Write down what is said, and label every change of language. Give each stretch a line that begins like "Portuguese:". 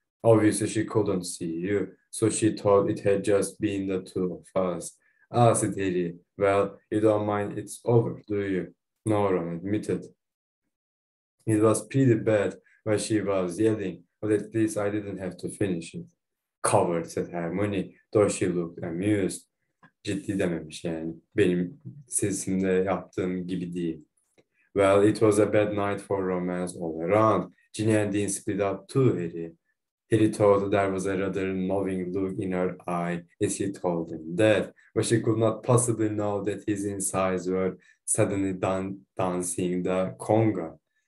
English: Obviously, she couldn't see you, so she thought it had just been the two of us. Ah, said Harry. Well, you don't mind it's over, do you? No, Ron admitted. It was pretty bad when she was yelling, but at least I didn't have to finish it. Covered, said Hermione, though she looked amused.
Turkish: Ciddi dememiş yani. Benim sesimde yaptığım gibi değil.
English: Well, it was a bad night for romance all around. Ginny and Dean split up too, Harry. Harry thought there was a rather knowing look in her eye as he told him that, but she could not possibly know that his insides were suddenly dancing the conga.